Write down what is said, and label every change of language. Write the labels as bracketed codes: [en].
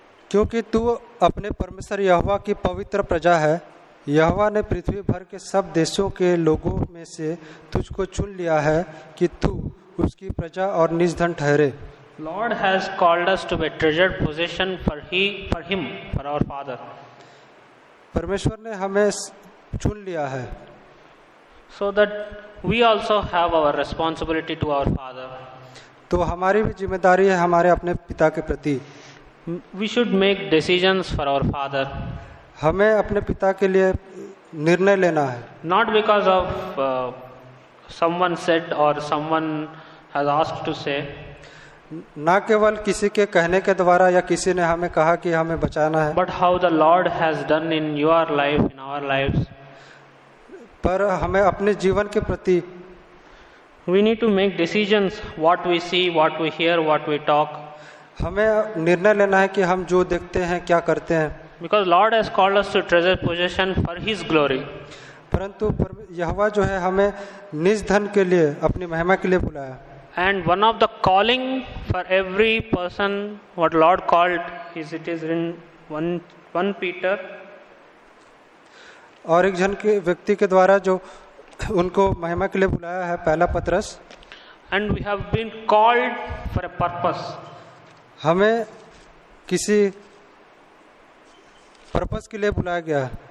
[hi] क्योंकि तू अपने परमेश्वर यहोवा की पवित्र प्रजा है, यहोवा ने पृथ्वी भर के सब देशों के लोगों में से तुझको चुन लिया है कि तू उसकी प्रजा और निज धन ठहरे। [en] Lord has called us to be treasured possession for him, for our Father. [hi] परमेश्वर ने हमें चुन लिया है, [en] so that we also have our responsibility to our Father. [hi] तो हमारी भी जिम्मेदारी है हमारे अपने पिता के प्रति। [en] We should make decisions for our Father. [hi] हमें अपने पिता के लिए निर्णय लेना है। [en] Not because of someone said or someone has asked to say. [hi] ना केवल किसी के कहने के द्वारा या किसी ने हमें कहा कि हमें बचाना है, [en] but how the Lord has done in your life, in our lives. [hi] पर हमें अपने जीवन के प्रति [en] we need to make decisions, what we see, what we hear, what we talk. [hi] हमें निर्णय लेना है कि हम जो देखते हैं क्या करते हैं, [en] because Lord has called us to treasure possession for his glory. [hi] परंतु यहोवा जो है हमें निज धन के लिए, अपनी महिमा के लिए बुलाया। [en] And one of the calling for every person what Lord called is, it is in 1 Peter. [hi] और एक जन के व्यक्ति के द्वारा जो उनको महिमा के लिए बुलाया है, पहला पत्रस। [en] And we have been called for a purpose. [hi] हमें किसी पर्पस के लिए बुलाया गया है।